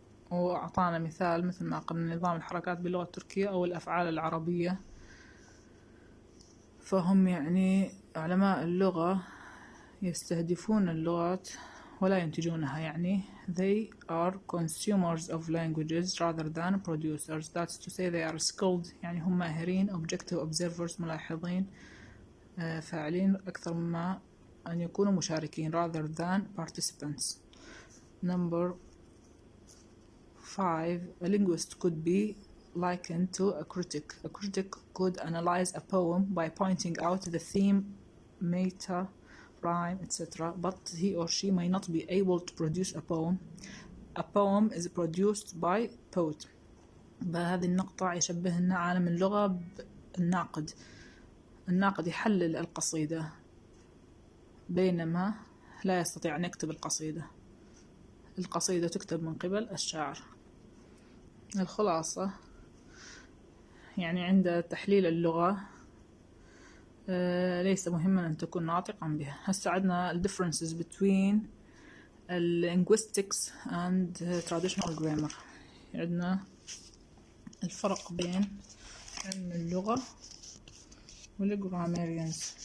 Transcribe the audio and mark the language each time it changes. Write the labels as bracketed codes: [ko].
[ar] وأعطانا مثال مثل ما قلنا نظام الحركات باللغة التركية أو الأفعال العربية. فهم يعني علماء اللغة يستهدفون اللغات ولا ينتجونها، يعني [en] they are consumers of languages rather than producers. That's to say they are skilled، [ar] يعني هم ماهرين، [en] objective observers [ar] ملاحظين، فاعلين أكثر مما أن يكونوا مشاركين [en] rather than participants. Number 5, a linguist could be likened to a critic. A critic could analyze a poem by pointing out the theme, meta, rhyme, etc. But he or she may not be able to produce a poem. A poem is produced by poet. [ar] بهذه النقطة يشبهنا عالم اللغة بالناقد. الناقد يحلل القصيدة بينما لا يستطيع أن يكتب القصيدة. القصيدة تكتب من قبل الشاعر. الخلاصة يعني عند تحليل اللغة ليس مهما أن تكون ناطقا بها. هسه عندنا ال [en] differences between linguistics and traditional grammar. [ar] عندنا الفرق بين علم اللغة والgrammarians.